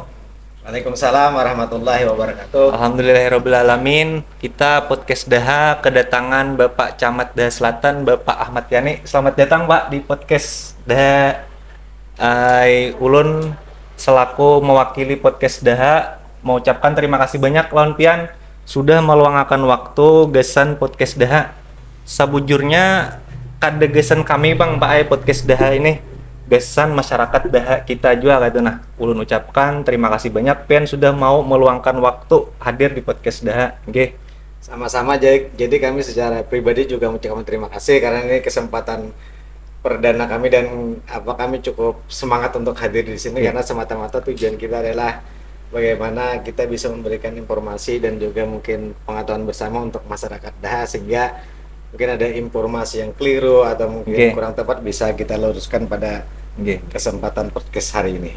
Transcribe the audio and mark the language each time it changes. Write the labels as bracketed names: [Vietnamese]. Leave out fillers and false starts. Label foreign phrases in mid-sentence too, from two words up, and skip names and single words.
[Arabic] Waalaikumsalam warahmatullahi wabarakatuh. [Indonesian] Alhamdulillahirrabbilalamin. Kita podcast Daha kedatangan Bapak Camat Daha Selatan, Bapak Ahmad Yani. Selamat datang Pak di podcast Daha. [Banjar] Ulun selaku mewakili podcast Daha mengucapkan terima kasih banyak lawan pian sudah meluangkan waktu gesan podcast Daha. Sabujurnya kada gesan kami Bang Pak podcast Daha ini. Gesan masyarakat Daha kita juga gitu. Nah, ulun ucapkan terima kasih banyak pian sudah mau meluangkan waktu hadir di podcast Daha. Nggih. [Indonesian] Sama-sama, jadi kami secara pribadi juga mengucapkan terima kasih karena ini kesempatan perdana kami dan kami cukup semangat untuk hadir di sini karena semata-mata tujuan kita adalah bagaimana kita bisa memberikan informasi dan juga mungkin pengetahuan bersama untuk masyarakat Daha sehingga mungkin ada informasi yang keliru atau mungkin kurang tepat bisa kita luruskan pada kesempatan podcast hari ini.